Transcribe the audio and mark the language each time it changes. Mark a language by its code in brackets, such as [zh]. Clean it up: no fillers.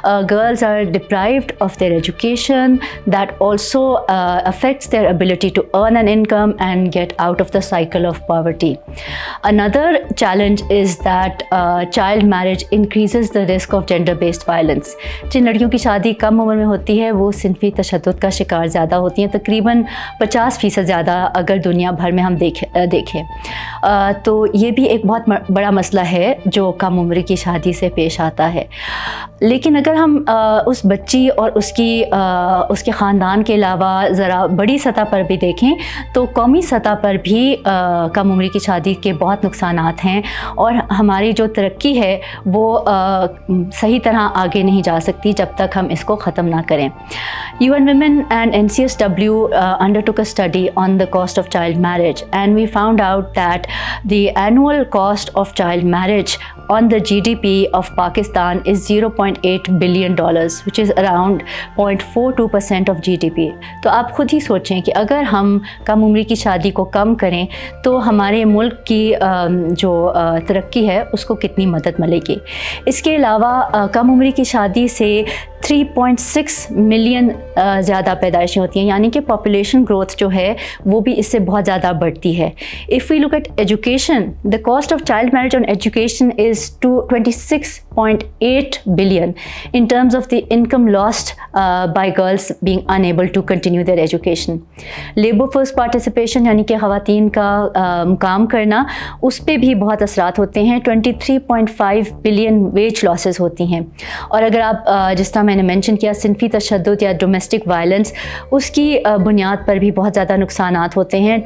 [en] Girls are deprived of their education that also affects their ability to earn an income and get out of the cycle of poverty. Another challenge is that child marriage increases the risk of gender-based violence. [ur] جن لڑکیوں کی شادی کم عمر میں ہوتی ہے وہ صنفی تشدد کا شکار زیادہ ہوتی ہیں, تقریباً 50% زیادہ اگر دنیا بھر میں ہم دیکھیں. تو یہ بھی ایک بہت بڑا مسئلہ ہے جو کم عمر کی شادی سے پیش آتا ہے. لیکن اگر ہم اس بچی اور اس کے خاندان کے علاوہ ذرا بڑی سطح پر بھی دیکھیں تو قومی سطح پر بھی کم عمری کی شادی کے بہت نقصانات ہیں اور ہماری جو ترقی ہے وہ صحیح طرح آگے نہیں جا سکتی جب تک ہم اس کو ختم نہ کریں. [en] UN Women and NCSW undertook a study on the cost of child marriage, and we found out that the annual cost of child marriage on the GDP of Pakistan is $0.8 billion, which is around 0.42% of GDP. [ur] تو آپ خود ہی سوچیں کہ اگر ہم کم عمری کی شادی کو کم کریں تو ہمارے ملک کی جو ترقی ہے اس کو کتنی مدد ملے گی. اس کے علاوہ کم عمری کی شادی سے 3.6 ملین زیادہ پیدائشیں ہوتی ہیں, یعنی کہ پاپولیشن گروتھ جو ہے وہ بھی اس سے بہت زیادہ بڑھتی ہے. [en] If we look at education, the cost of child marriage on education is 26.8 billion in terms of the income lost by girls being unable to continue their education. Labor force participation [ur] یعنی کہ خواتین کا کام کرنا اس پہ بھی بہت اثرات ہوتے ہیں. 23.5 بلین ویج لاسز ہوتی ہیں. اور اگر آپ جس طرح میں نے مینشن کیا صنفی تشدد یا ڈومیسٹک وائلنس, اس کی بنیاد پر بھی بہت زیادہ نقصانات ہوتے ہیں.